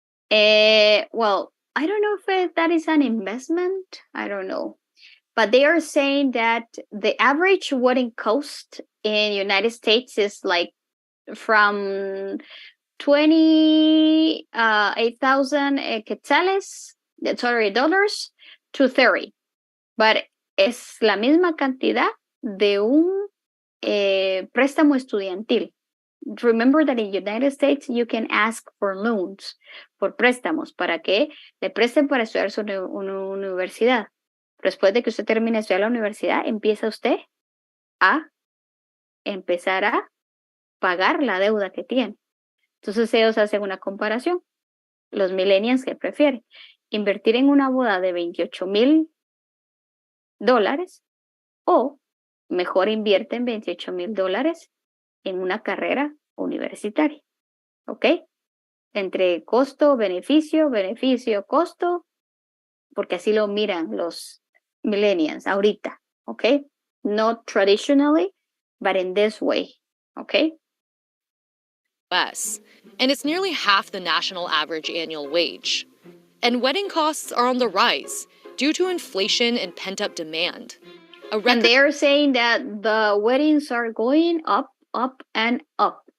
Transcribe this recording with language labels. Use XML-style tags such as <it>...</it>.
<en>Well, I don't know if that is an investment. I don't know. But they are saying that the average wedding cost in United States is like from 28,000 quetzales, dollars, to 30. But</en> <es>es la misma cantidad de un préstamo estudiantil.</es> <en>Remember that in the United States you can ask for loans,</en> <es>por préstamos, para que le presten para estudiar una universidad. Después de que usted termine de estudiar la universidad, empieza usted a empezar a pagar la deuda que tiene. Entonces ellos hacen una comparación. Los millennials, ¿qué prefieren? Invertir en una boda de $28,000 o mejor invierten $28,000 en una carrera universitaria. ¿Ok? Entre costo, beneficio, beneficio, costo, porque así lo miran los millennials ahorita. ¿Ok?</es> <en>Not traditionally, but in this way.</en> <es>¿Ok?</es> <en>US, and it's nearly half the national average annual wage. And wedding costs are on the rise due to inflation and pent-up demand. And they are saying that the weddings are going up, up, and up.</en>